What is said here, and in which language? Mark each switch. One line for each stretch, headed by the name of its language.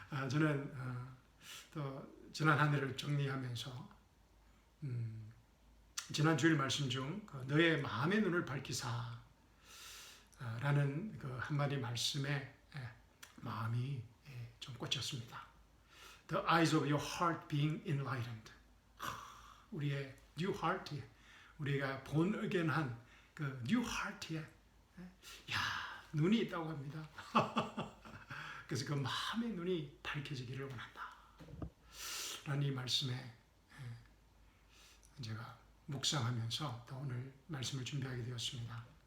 Korean: 저는 또 지난 한 해를 정리하면서 지난 주일 말씀 중 너의 마음의 눈을 밝히사 라는 그 한마디 말씀에 마음이 좀 꽂혔습니다.
English: The eyes of your heart being enlightened.
Korean: 우리의
English: new heart
Korean: 에, 우리가 본의견한 그 new heart에 눈이 있다고 합니다. 그래서 그 마음의 눈이 밝혀지기를 원한다 라는 이 말씀에 제가 묵상하면서 또 오늘 말씀을 준비하게 되었습니다.